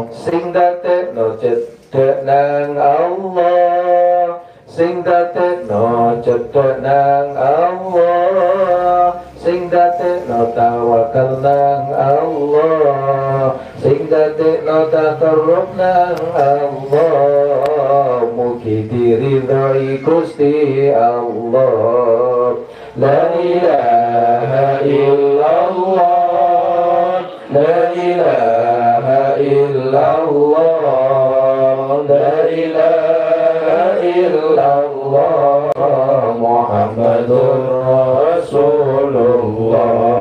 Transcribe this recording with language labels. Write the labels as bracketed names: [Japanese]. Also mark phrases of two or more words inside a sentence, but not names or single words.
[Javanese] Sing dadekno cedhek nang Allah, sing dadekno cedhek nang Allah, sing dadekno tawakal nang Allah, sing dadekno takarrub nang Allah, mugi diridhoi Gusti Allah. [Arabic] لا إله إلا الله، لا إله إلا الله، لا إله إلا الله، محمد رسول الله.